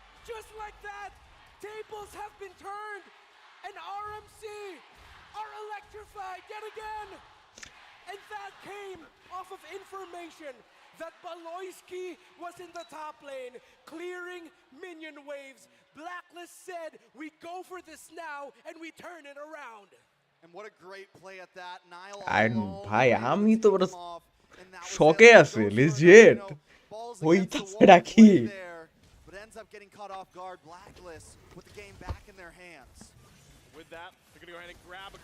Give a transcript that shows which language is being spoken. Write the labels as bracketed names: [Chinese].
[English] Just like that, tables have been turned, and RMC are electrified yet again. And that came off of information that Beloyski was in the top lane, clearing minion waves. Blacklist said, we go for this now, and we turn it around. And what a great play at that. Niall [Bangla] ভাই আমি তো বড় শকে আছে legit হইতাছে নাকি [English] but ends up getting caught off guard. Blacklist with the game back in their hands. With that, they're going to go ahead and grab a